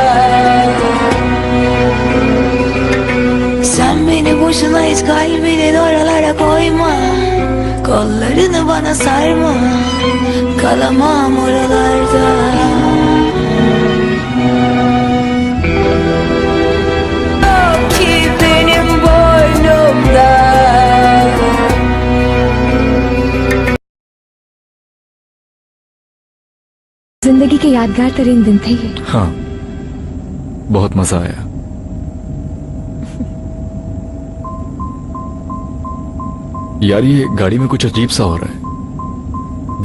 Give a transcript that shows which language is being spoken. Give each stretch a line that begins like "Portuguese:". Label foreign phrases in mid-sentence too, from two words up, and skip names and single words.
Turkish: Sen beni boşuna hiç kalbinin oralara koyma, kollarını bana sarma, kalamam oralarda. Yok ki benim boynumda.
Urdu: زندگی کے یادگار ترین دن تھے یہ. ہاں، بہت مزہ آیا. یار یہ گاڑی میں کچھ عجیب سا ہو رہا ہے.